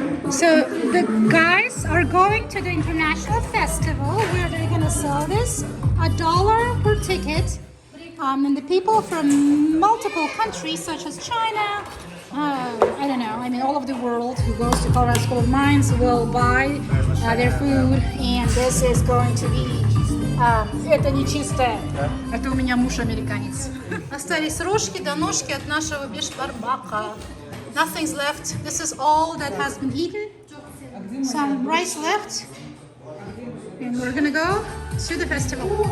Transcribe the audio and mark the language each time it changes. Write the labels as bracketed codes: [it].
[en] So the guys are going to the international festival where they're gonna sell this $1 per ticket, and the people from multiple countries such as China, I don't know, I mean all over the world who goes to Colorado School of Mines will buy their food, and this is going to be [ru] это не чистое. Это у меня муж американец. Остались рожки до ножки от нашего бешбармака. [en] Nothing's left. This is all that has been eaten. Some rice left. And we're gonna go to the festival.